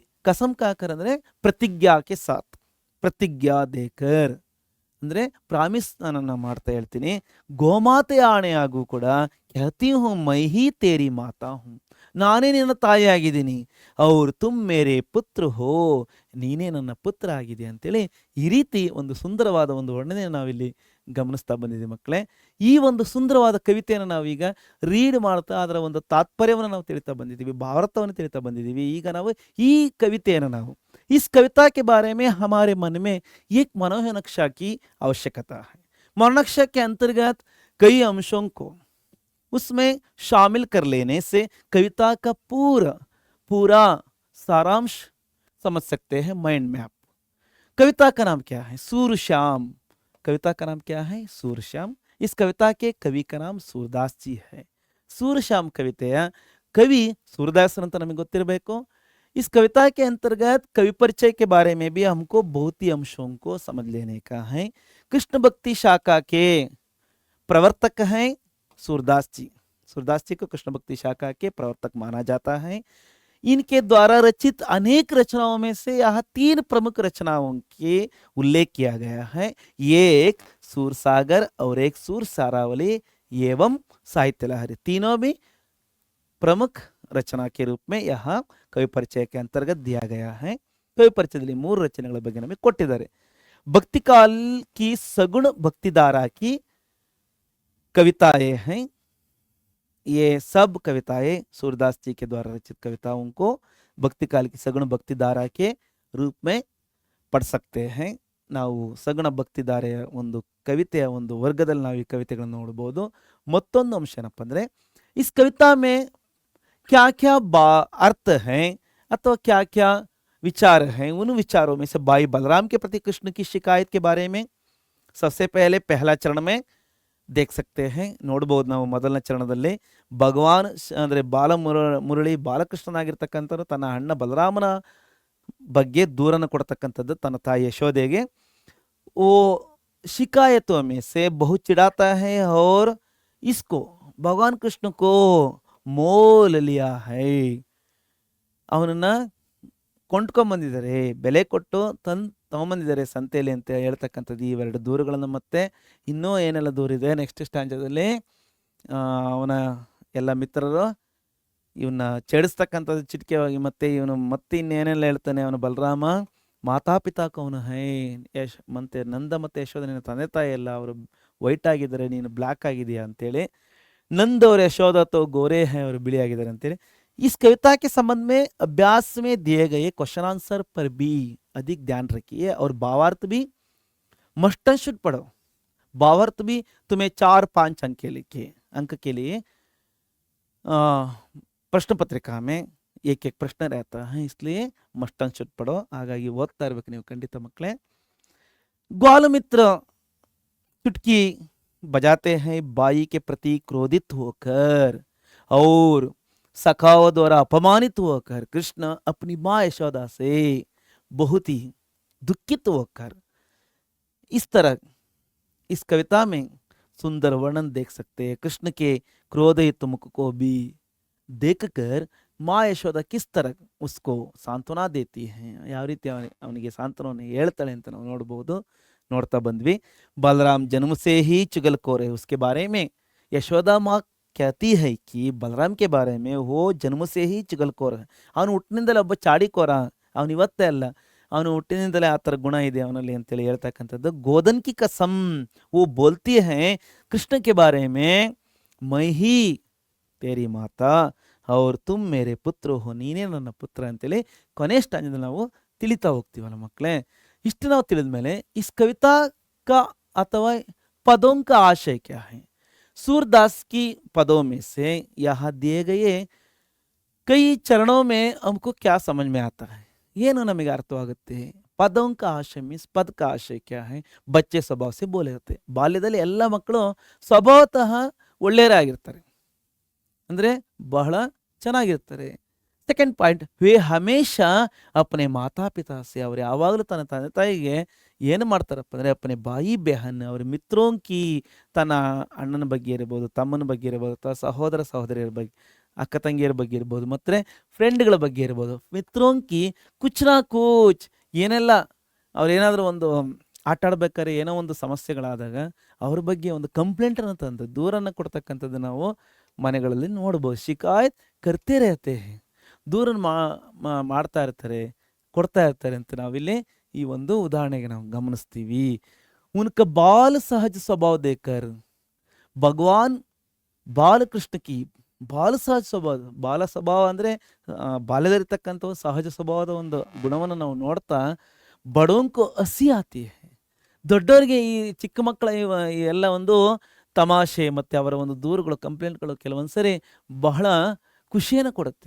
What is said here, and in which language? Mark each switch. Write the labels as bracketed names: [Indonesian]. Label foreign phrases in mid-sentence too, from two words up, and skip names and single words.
[Hindi] कसम खाकर [Kannada] ಅಂದರೆ ಪ್ರತಿಜ್ಞಾಕ್ಕೆ ಸಾಥ್, [Hindi] प्रतिज्ञा देकर [Kannada] ಅಂದರೆ ಪ್ರಾಮಿಸ್ ನಾನು ಮಾಡ್ತಾ ಹೇಳ್ತೀನಿ, ಗೋಮಾತೆಯ ಆಣೆಯಾಗೂ ಕೂಡ [Hindi] खाती हूँ मैं ही तेरी माता हूँ, [Kannada] ನಾನೇ ನಿನ್ನ ತಾಯಿಯಾಗಿದ್ದೀನಿ, ಅವ್ರು [Hindi] तुम मेरे पुत्र हो, [Kannada] ನೀನೇ ನನ್ನ ಪುತ್ರ ಆಗಿದೆ ಅಂತೇಳಿ ಈ ರೀತಿ ಒಂದು ಸುಂದರವಾದ ಒಂದು ವರ್ಣನೆಯನ್ನು ನಾವಿಲ್ಲಿ ಗಮನಿಸ್ತಾ ಬಂದಿದ್ದೀವಿ ಮಕ್ಕಳೇ. ಈ ಒಂದು ಸುಂದರವಾದ ಕವಿತೆಯನ್ನು ನಾವೀಗ ರೀಡ್ ಮಾಡ್ತಾ ಅದರ ಒಂದು ತಾತ್ಪರ್ಯವನ್ನು ನಾವು ತಿಳಿತಾ ಬಂದಿದ್ದೀವಿ, ಭಾವಾರ್ಥವನ್ನು ತಿಳಿತಾ ಬಂದಿದ್ದೀವಿ. ಈಗ ನಾವು ಈ ಕವಿತೆಯನ್ನು ನಾವು [Hindi] इस कविता के बारे में हमारे मन में एक मनोनक्षा की आवश्यकता है। मनोनक्षा के अंतर्गत कई अंशों को उसमें शामिल कर लेने से कविता का पूरा सारांश समझ सकते हैं माइंड में आप। कविता का नाम क्या है? सूरश्याम। कविता का नाम क्या है? सूरश्याम। इस कविता के कवि का नाम सूरदास जी है। [Kannada] सूरश्याम कविತೆಯ कवि सूरदास ಅಂತ ನಮಗೆ ಗೊತ್ತಿರಬೇಕು। [Hindi] इस कविता के अंतर्गत कवि परिचय के बारे में भी हमको बहुत ही अंशों को समझ लेने का है। कृष्ण भक्ति शाखा के प्रवर्तक हैं सूरदास जी। सूरदास जी को कृष्ण भक्ति शाखा के प्रवर्तक माना जाता है। इनके द्वारा रचित अनेक रचनाओं में से यह 3 प्रमुख रचनाओं के उल्लेख किया गया है। ये एक सूरसागर और एक सूर सारावली एवं साहित्य लहरी, तीनों भी प्रमुख रचना के रूप में यह कवि परिचय के अंतर्गत दिया गया है। [Kannada] कवि ಪರಿಚಯದಲ್ಲಿ 3 ರಚನೆಗಳ ಬಗ್ಗೆ ನಮಗೆ ಕೊಟ್ಟಿದ್ದಾರೆ. [Hindi] भक्ति काल की सगुण भक्तिधारा की कविताएं हैं. ये सब कविताएं सूरदास जी के द्वारा रचित कविताओं को भक्ति काल की सगुण भक्तिधारा के रूप में पढ़ सकते हैं. [Kannada] ನಾವು ಸಗುಣ ಭಕ್ತಿಧಾರೆಯ ಒಂದು ಕವಿತೆಯ ಒಂದು ವರ್ಗದಲ್ಲಿ ನಾವು ಈ ಕವಿತೆಗಳನ್ನು ನೋಡಬಹುದು. ಮತ್ತೊಂದು ಅಂಶ ಏನಪ್ಪ ಅಂದ್ರೆ, [Hindi] इस कविता में क्या क्या अर्थ हैं अथवा क्या क्या विचार हैं. उन विचारों में से भाई बलराम के प्रति कृष्ण की शिकायत के बारे में सबसे पहले पहला चरण में देख सकते हैं. [Kannada] ನೋಡಬಹುದು ನಾವು ಮೊದಲನೇ ಚರಣದಲ್ಲಿ ಭಗವಾನ್ ಅಂದ್ರೆ ಮುರಳಿ ಬಾಲಕೃಷ್ಣನಾಗಿರ್ತಕ್ಕಂಥವ್ರು ತನ್ನ ಅಣ್ಣ ಬಲರಾಮನ ಬಗ್ಗೆ ದೂರನ್ನು ಕೊಡ್ತಕ್ಕಂಥದ್ದು ತನ್ನ ತಾಯಿ ಯಶೋದೆಗೆ. [Hindi] वो शिकायतों में से बहुत चिढ़ाता है और इसको भगवान कृष्ण को मोल लिया है. [Kannada] ಅವನನ್ನ ಕೊಂಡ್ಕೊಂಬಂದಿದ್ದಾರೆ, ಬೆಲೆ ಕೊಟ್ಟು ತಗೊಂಬಂದಿದ್ದಾರೆ ಸಂತೆಯಲ್ಲಿ ಅಂತ ಹೇಳ್ತಕ್ಕಂಥದ್ದು ಇವೆರಡು ದೂರುಗಳನ್ನು. ಮತ್ತೆ ಇನ್ನೂ ಏನೆಲ್ಲ ದೂರಿದೆ ನೆಕ್ಸ್ಟ್ ಸ್ಟ್ಯಾಂಜದಲ್ಲಿ ಅವನ ಎಲ್ಲ ಮಿತ್ರರು ಇವನ್ನ ಚೆಡಿಸ್ತಕ್ಕಂಥದ್ದು ಚಿಟಿಕೆವಾಗಿ. ಮತ್ತೆ ಇವನು ಮತ್ತೆ ಇನ್ನೇನೆಲ್ಲ ಹೇಳ್ತಾನೆ ಅವನು ಬಲರಾಮ, ಮಾತಾಪಿತಾಕ ಅವನು ಹೈ ಮತ್ತೆ ನಂದ ಮತ್ತೆ ಯಶೋಧ ನಿನ್ನ ತಂದೆ ತಾಯಿ ಎಲ್ಲ ಅವರು ವೈಟ್ ಆಗಿದ್ದಾರೆ, ನೀನು ಬ್ಲ್ಯಾಕ್ ಆಗಿದೆಯಾ ಅಂತೇಳಿ. [Hindi] नंद और यशोदा तो गोरे हैं और बिड़ी [Kannada] ಆಗಿದ್ದಾರೆ ಅಂತೇಳಿ. [Hindi] इस कविता के संबंध में अभ्यास में दिए गए [English] question answer [Hindi] पर भी अधिक ध्यान रखिए और भावार्थ भी [English] must and should [Hindi] पढ़ो. भावार्थ भी तुम्हें 4-5 अंक के लिए प्रश्न पत्रिका में एक एक प्रश्न रहता है, इसलिए [English] must and should [Hindi] पढ़ो. [Kannada] ಹಾಗಾಗಿ ಓದ್ತಾ ಇರಬೇಕು ನೀವು ಖಂಡಿತ ಮಕ್ಕಳೇ. [Hindi] ग्वालमित्र चुटकी बजाते हैं बाई के प्रति क्रोधित होकर और सखाओं द्वारा अपमानित होकर. कृष्ण अपनी माँ यशोदा से बहुत ही दुखित होकर. इस तरह इस कविता में सुंदर वर्णन देख सकते हैं. कृष्ण के क्रोधित मुख को भी देखकर माँ यशोदा किस तरह उसको सांत्वना देती हैं, [Kannada] ಯಾವ ರೀತಿ ಅವನಿಗೆ ಸಾಂತ್ವನ ಹೇಳ್ತಾಳೆ ಅಂತ ನಾವು ನೋಡಬಹುದು, ನೋಡ್ತಾ ಬಂದ್ವಿ. [Hindi] बलराम जन्म से ही चुगलखोर है. उसके बारे में यशोदा माँ कहती है कि बलराम के बारे में वो जन्म से ही चुगलखोर है. [Kannada] ಅವನು ಹುಟ್ಟಿನಿಂದಲೇ ಒಬ್ಬ ಚಾಡಿಕೋರ, ಅವನು ಇವತ್ತೇ ಅಲ್ಲ, ಅವನು ಹುಟ್ಟಿನಿಂದಲೇ ಆ ಥರ ಗುಣ ಇದೆ ಅವನಲ್ಲಿ ಅಂತೇಳಿ ಹೇಳ್ತಕ್ಕಂಥದ್ದು. [Hindi] गोधन की कसम वो बोलती है कृष्ण के बारे में, मैं ही तेरी माता और तुम मेरे पुत्र हो, [Kannada] ನೀನೇ ನನ್ನ ಪುತ್ರ ಅಂತೇಳಿ ಕೊನೆ ಸ್ಟಾಂಜದಲ್ಲಿ ನಾವು ತಿಳಿತಾ ಹೋಗ್ತೀವಲ್ಲ ಮಕ್ಕಳೇ. ಇಷ್ಟು ನಾವು ತಿಳಿದ ಮೇಲೆ [Hindi] इस कविता का अथवा पदों का आशय क्या है. सूरदास की पदों में से यहाँ दिए गए कई चरणों में हमको क्या समझ में आता है, [Kannada] ಏನು ನಮಗೆ ಅರ್ಥವಾಗುತ್ತೆ. [Hindi] ಪದೋं का आशय मीन्स पद का आशय क्या है. बच्चे स्वभाव से बोले जाते. [Kannada] ಬಾಲ್ಯದಲ್ಲಿ ಎಲ್ಲ ಮಕ್ಕಳು ಸ್ವಭಾವತಃ ಒಳ್ಳೆಯರಾಗಿರ್ತಾರೆ, ಅಂದರೆ ಬಹಳ ಚೆನ್ನಾಗಿರ್ತಾರೆ. [English] second point, [Hindi] वे हमेशा अपने माता पिता से [Kannada] ಅವರು ಯಾವಾಗಲೂ ತನ್ನ ತಂದೆ ತಾಯಿಗೆ ಏನು ಮಾಡ್ತಾರಪ್ಪ ಅಂದರೆ [Hindi] अपने भाई बहन [Kannada] ಅವರ [Hindi] मित्रों की [Kannada] ತನ್ನ ಅಣ್ಣನ ಬಗ್ಗೆ ಇರಬಹುದು, ತಮ್ಮನ ಬಗ್ಗೆ ಇರಬಹುದು, ಅಥವಾ ಸಹೋದರ ಸಹೋದರಿಯರ ಬಗ್ಗೆ, ಅಕ್ಕ ತಂಗಿಯರ ಬಗ್ಗೆ ಇರ್ಬೋದು, ಮತ್ತು ಫ್ರೆಂಡ್ಗಳ ಬಗ್ಗೆ ಇರ್ಬೋದು. [Hindi] मित्रों की कुछ ना कुछ [Kannada] ಏನೆಲ್ಲ ಅವ್ರೇನಾದರೂ ಒಂದು ಆಟ ಆಡ್ಬೇಕಾದ್ರೆ ಏನೋ ಒಂದು ಸಮಸ್ಯೆಗಳಾದಾಗ ಅವ್ರ ಬಗ್ಗೆ ಒಂದು ಕಂಪ್ಲೇಂಟ್ ಅನ್ನು ತಂದು ದೂರನ್ನು ಕೊಡ್ತಕ್ಕಂಥದ್ದು ನಾವು ಮನೆಗಳಲ್ಲಿ ನೋಡ್ಬೋದು. [Hindi] शिकायत करते रहते हैं, [Kannada] ದೂರನ್ನು ಮಾಡ್ತಾ ಇರ್ತಾರೆ, ಕೊಡ್ತಾ ಇರ್ತಾರೆ ಅಂತ ನಾವಿಲ್ಲಿ ಈ ಒಂದು ಉದಾಹರಣೆಗೆ ನಾವು ಗಮನಿಸ್ತೀವಿ. [Hindi] उनका बाल सहज स्वभाव देकर भगवान बालकृष्ण की [Kannada] ಬಾಲ ಸಹಜ ಸ್ವಭಾವ, ಬಾಲ ಸ್ವಭಾವ ಅಂದರೆ ಬಾಲ್ಯದಲ್ಲಿರ್ತಕ್ಕಂಥ ಸಹಜ ಸ್ವಭಾವದ ಒಂದು ಗುಣವನ್ನು ನಾವು ನೋಡ್ತಾ ಬಡವಂಕು ಹಸಿ ಆತಿ. ದೊಡ್ಡವರಿಗೆ ಈ ಚಿಕ್ಕ ಮಕ್ಕಳ ಈ ಎಲ್ಲ ಒಂದು ತಮಾಷೆ ಮತ್ತು ಅವರ ಒಂದು ದೂರುಗಳು, ಕಂಪ್ಲೇಂಟ್ಗಳು ಕೆಲವೊಂದು ಸರಿ ಬಹಳ ಖುಷಿಯನ್ನು ಕೊಡುತ್ತೆ.